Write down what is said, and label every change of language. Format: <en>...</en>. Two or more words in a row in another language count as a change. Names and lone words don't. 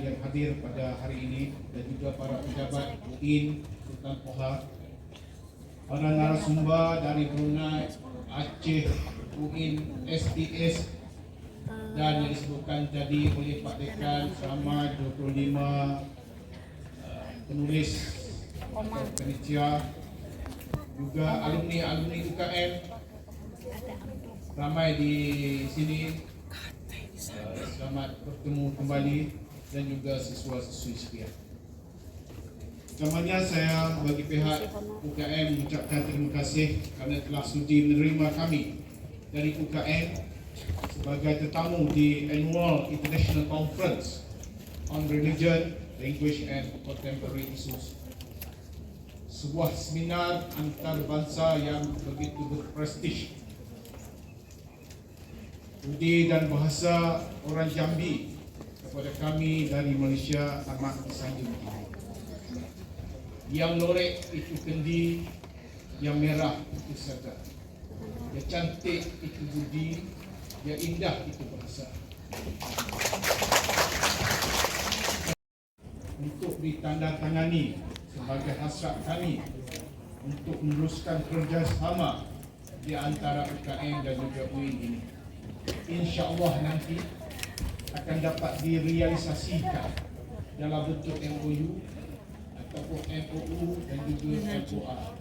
<ms>yang hadir pada hari ini, dan juga para pejabat UIN, Sultan Poha, para narasumber dari Brunei, Aceh, UIN, SDS, dan yang disebutkan tadi oleh Pak Dekan selama 25 penulis atau penitia, juga alumni UKM ramai di sini. Selamat bertemu kembali, dan juga siswa-siswi sekalian. Pertamanya saya bagi pihak UKM mengucapkan terima kasih kerana telah sudi menerima kami dari UKM sebagai tetamu di Annual International Conference on Religion, Language and Contemporary Issues. Sebuah seminar antarabangsa yang begitu berprestij. Budi dan bahasa orang Jambi kepada kami dari Malaysia amat disanjung. Yang lorek itu kendi, yang merah itu sadar, yang cantik itu budi, yang indah itu bahasa. Untuk ditandatangani sebagai hasrat kami untuk meneruskan kerjasama di antara UKM dan juga UIN ini, insya-Allah nanti akan dapat direalisasikan dalam bentuk MOU ataupun MOU dan juga MOA.</ms>